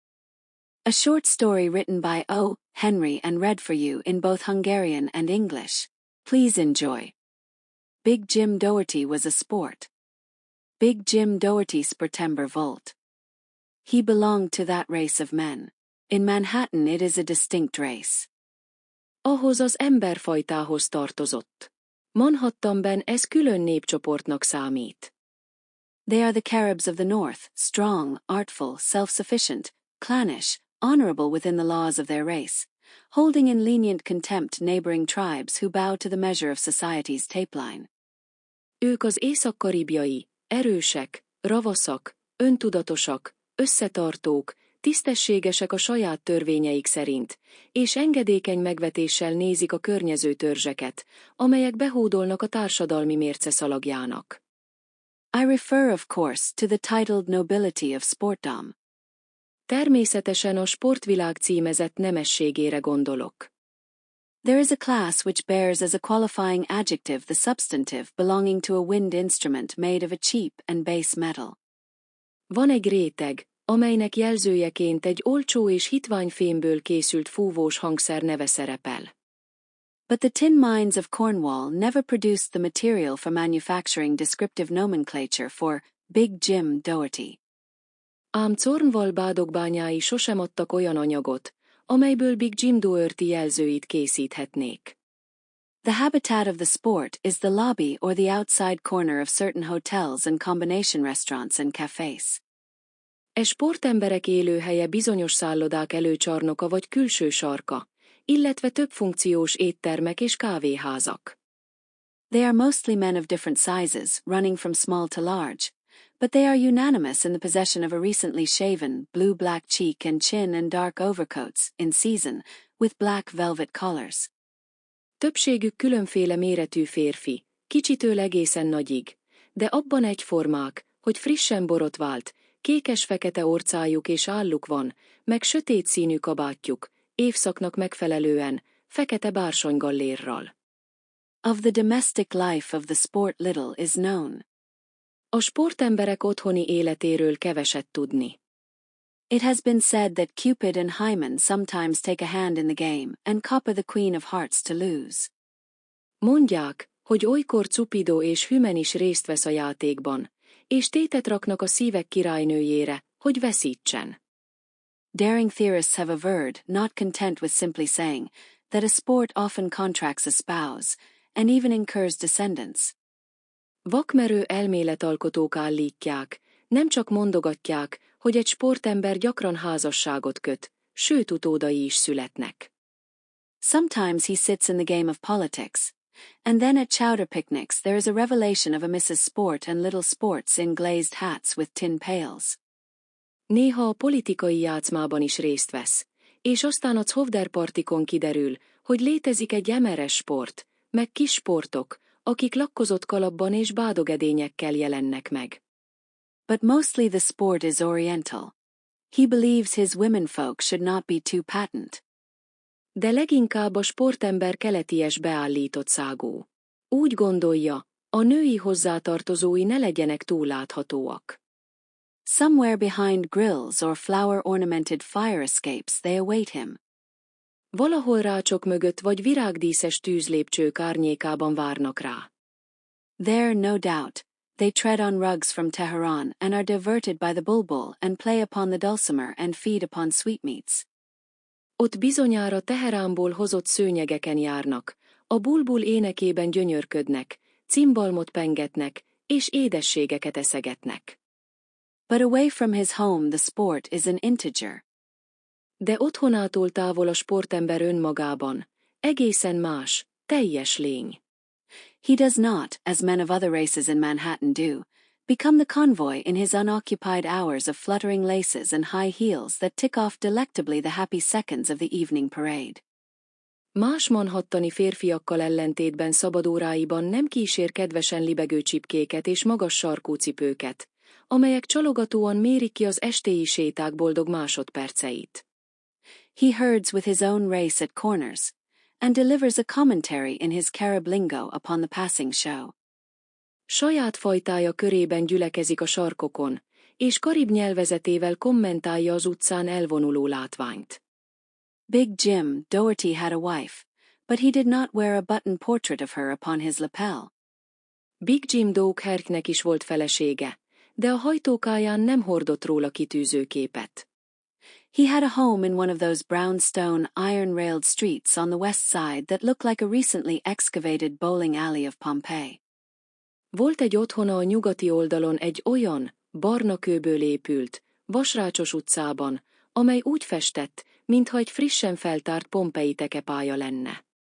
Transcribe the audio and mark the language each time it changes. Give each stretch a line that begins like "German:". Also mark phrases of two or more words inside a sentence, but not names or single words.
English: A short story written by O. Henry and read for you in both Hungarian and English. Please enjoy. Big Jim Dougherty was a sport. Big Jim Dougherty
Hungarian: September volt.
English: He belonged to that race of men. In Manhattan it is a distinct race.
Hungarian: Ahhoz az emberfajtához tartozott. Manhattanben ez külön népcsoportnak számít.
English: They are the Caribs of the North, strong, artful, self-sufficient, clannish, honorable within the laws of their race, holding in lenient contempt neighboring tribes who bow to the measure of society's tapeline.
Hungarian: Ők az észak-karibjai, erősek, ravaszak, öntudatosak, összetartók, tisztességesek a saját törvényeik szerint, és engedékeny megvetéssel nézik a környező törzseket, amelyek behódolnak a társadalmi mérce szalagjának.
English: I refer of course to the titled nobility of sportdom.
Hungarian: Természetesen a sportvilág címezett nemességére gondolok.
English: There is a class which bears as a qualifying adjective the substantive belonging to a wind instrument made of a cheap and base metal.
Hungarian: Van egy réteg, amelynek jelzőjeként egy olcsó és hitvány fémből készült fúvós hangszer neve szerepel.
English: But the tin mines of Cornwall never produced the material for manufacturing descriptive nomenclature for Big Jim Dougherty.
Hungarian: Ám Cornwall bádogibányái sosem adtak olyan anyagot, amelyből Big Jim Dougherty jelzőit készíthetnék.
English: The habitat of the sport is the lobby or the outside corner of certain hotels and combination restaurants and cafés.
Hungarian: Sportemberek élőhelye bizonyos szállodák előcsarnoka vagy külső sarka, illetve többfunkciós éttermek és kávéházak.
English: They are mostly men of different sizes, running from small to large, but they are unanimous in the possession of a recently shaven, blue-black cheek and chin and dark overcoats, in season, with black velvet collars.
Hungarian: Többségük különféle méretű férfi, kicsitől egészen nagyig, de abban egyformák, hogy frissen borotvált, kékes-fekete orcájuk és álluk van, meg sötét színű kabátjuk, évszaknak megfelelően, fekete bársonygallérral.
English: Of the domestic life of the sport little is known.
Hungarian: A sportemberek otthoni életéről keveset tudni.
English: It has been said that Cupid and Hymen sometimes take a hand in the game and copper the Queen of Hearts to lose.
Hungarian: Mondják, hogy olykor Cupido és Hymen is részt vesz a játékban, és tétet raknak a szívek királynőjére, hogy veszítsen.
English: Daring theorists have averred, not content with simply saying, that a sport often contracts a spouse, and even incurs descendants.
Hungarian: Vakmerő elméletalkotók állítják, nem csak mondogatják, hogy egy sportember gyakran házasságot köt, sőt utódai is születnek.
English: Sometimes he sits in the game of politics, and then at chowder picnics there is a revelation of a Mrs. Sport and little sports in glazed hats with tin pails.
Hungarian: Néha a politikai játszmában is részt vesz, és aztán a chovderpartikon kiderül, hogy létezik egy emeres sport, meg kis sportok, akik lakkozott kalapban és bádogedényekkel jelennek meg.
English: But mostly the sport is oriental. He believes his womenfolk should not be too patent.
Hungarian: De leginkább a sportember keleties beállított szágú. Úgy gondolja, a női hozzátartozói ne legyenek túl láthatóak.
English: Somewhere behind grills or flower-ornamented fire escapes they await him.
Hungarian: Valahol rácsok mögött vagy virágdíszes tűzlépcsők árnyékában várnak rá.
English: There, no doubt, they tread on rugs from Tehran and are diverted by the bulbul and play upon the dulcimer and feed upon sweetmeats.
Hungarian: Ott bizonyára Teheránból hozott szőnyegeken járnak, a bulbul énekében gyönyörködnek, cimbalmot pengetnek, és édességeket eszegetnek.
English: But away from his home the sport is an integer.
Hungarian: De otthonától távol a sportember önmagában, egészen más, teljes lény.
English: He does not, as men of other races in Manhattan do, become the convoy in his unoccupied hours of fluttering laces and high heels that tick off delectably the happy seconds of the evening parade.
Hungarian: Más manhattani férfiakkal ellentétben szabadóráiban nem kísér kedvesen libegő csipkéket és magas sarkú cipőket, amelyek csalogatóan mérik ki az estéi séták boldog másodperceit.
English: He herds with his own race at corners, and delivers a commentary in his Carib lingo upon the passing show.
Hungarian: Saját fajtája körében gyülekezik a sarkokon, és karib nyelvezetével kommentálja az utcán elvonuló látványt.
English: Big Jim Dougherty had a wife, but he did not wear a button portrait of her upon his lapel.
Hungarian: Big Jim Doughertynek is volt felesége, de a hajtókáján nem hordott róla kitűző képet.
English: He had a home in one of those brownstone, iron-railed streets on the west side that looked like a recently excavated bowling alley of Pompeii.
Hungarian: Volt egy otthona a nyugati oldalon egy olyan, barna kőből épült, vasrácsos utcában, amely úgy festett, mintha egy frissen feltárt Pompei tekepálya lenne.